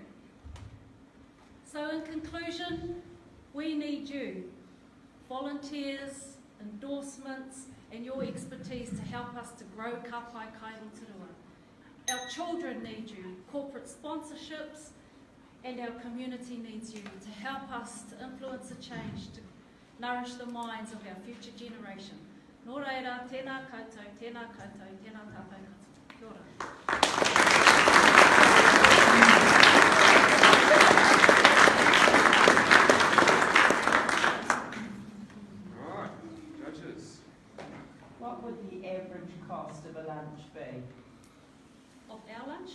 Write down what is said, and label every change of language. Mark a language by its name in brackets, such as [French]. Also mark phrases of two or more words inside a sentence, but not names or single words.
[English] So in conclusion, we need you, volunteers, endorsements, and your expertise to help us to grow Ka Pa Kai Rotorua. Our children need you, corporate sponsorships, and our community needs you to help us to influence a change, to nourish the minds of our future generation. [Māori] Nō reira, tēnā koutou, tēnā koutou, tēnā tātou katoa. Kia ora. [English] Right, judges. What would the average cost of a lunch be? Of our lunch?